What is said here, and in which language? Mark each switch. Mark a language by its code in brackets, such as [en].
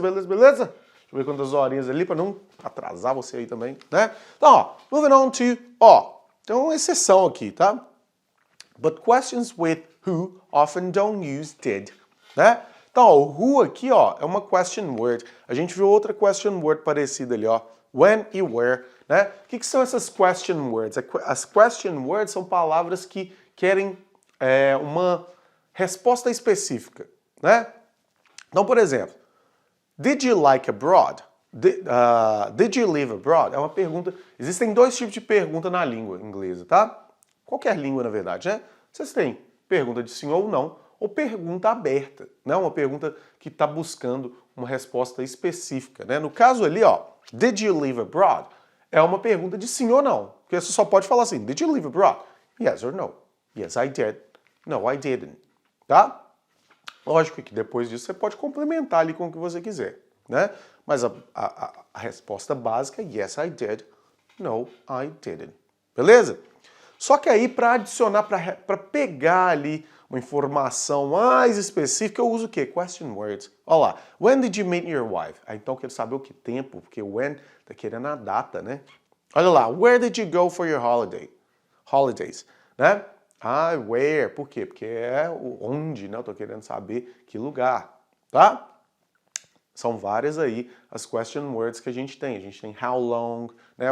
[pt] Deixa eu ver quantas horinhas ali para não atrasar você aí também, né? Então, ó, [en] moving on to, [pt] tem uma exceção aqui, tá? [en] But questions with who often don't use did, né? [pt] Então, ó, o who aqui, ó, é uma question word. A gente viu outra question word parecida ali, ó. When e where, né? O que são essas question words? As question words são palavras que querem uma resposta específica, né? Então, por exemplo, [en] did you like abroad? Did you live abroad? [pt] É uma pergunta. Existem dois tipos de pergunta na língua inglesa, tá? Qualquer língua, na verdade, né? Vocês têm pergunta de sim ou não, ou pergunta aberta, né? Uma pergunta que está buscando uma resposta específica, né? No caso ali, ó, [en] did you live abroad? [pt] É uma pergunta de sim ou não. Porque você só pode falar assim, [en] did you live abroad? Yes or no. Yes, I did. No, I didn't. Tá? [pt] Lógico que depois disso você pode complementar ali com o que você quiser, né? Mas a resposta básica é [en] yes, I did. No, I didn't. [pt] Beleza? Só que aí, para adicionar, para pegar ali uma informação mais específica, eu uso o quê? Question words. Olha lá. [en] When did you meet your wife? [pt] Então eu quero saber o que tempo, porque when tá querendo a data, né? Olha lá. [en] Where did you go for your holidays? [pt] Né? Where. Por quê? Porque é onde, né? Eu tô querendo saber que lugar, tá? São várias aí as question words que a gente tem. A gente tem how long, né?